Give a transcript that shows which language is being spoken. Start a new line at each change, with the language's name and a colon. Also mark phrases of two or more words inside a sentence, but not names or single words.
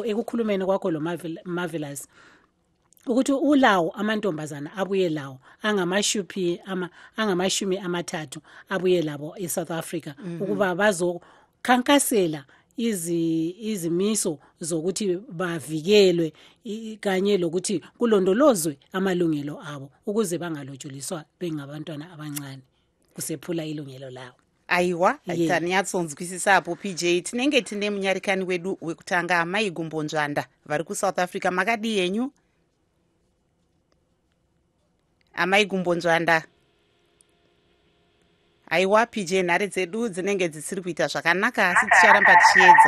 North Ndebele: ekukhulumeni kwakho lo Marvelous ukuthi ulawo amantombazana abuye lawo angamashumi amathathu abuye labo eSouth Africa ukuba bazokhankasela izimiso zokuthi bavikelwe kanye lokuthi kulondolozwe amalungelo abo ukuze bangalotsholiswa bengabantwana abancane kusephula ilungelo lawo.
Shona: Aiwa, tanyatsonzwisisapo PJ tinenge tine munyarikani wedu wekutanga Amai Gumbonjanda vari kuSouth Africa makadi yenyu Amai Gumbonjanda. Aiwa PJ nhare dzedu dzinenge dzisiri kuita zvakanaka asi ticharamba tichiedza.